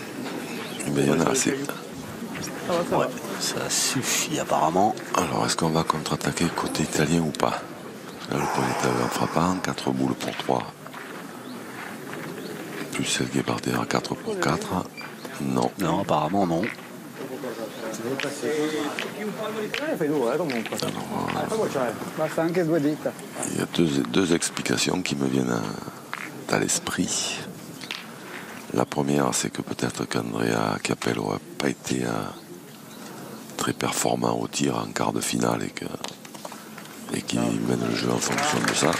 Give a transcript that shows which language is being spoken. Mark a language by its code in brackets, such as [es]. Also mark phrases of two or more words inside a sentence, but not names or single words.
[fr] Et bien, il y en a assez. Ouais, ça suffit apparemment. Alors, est-ce qu'on va contre-attaquer côté italien ou pas? Là, le point est en frappant, 4 boules pour 3. Plus celle qui est par terre, 4 pour 4. Non. Non, apparemment non. [it] Basta anche 2 dita. [fr] Il y a deux explications qui me viennent à l'esprit. La première, c'est que peut-être qu'Andrea Capello n'a pas été très performant au tir en quart de finale et qu'il mène le jeu en fonction de ça.